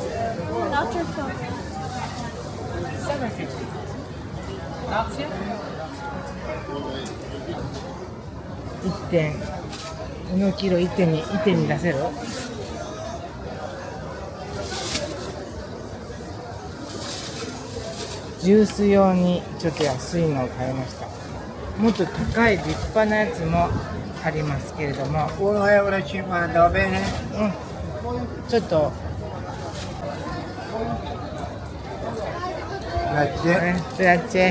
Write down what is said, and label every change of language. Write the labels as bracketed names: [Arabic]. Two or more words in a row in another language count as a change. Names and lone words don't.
[Japanese] このキロ 1.2 出せる？ジュース用にちょっと安いのを買いました。もっと高い立派なやつもありますけれども、 [Italian] 1,50 euro va bene? [Japanese] ちょっと [Italian] Grazie. grazie.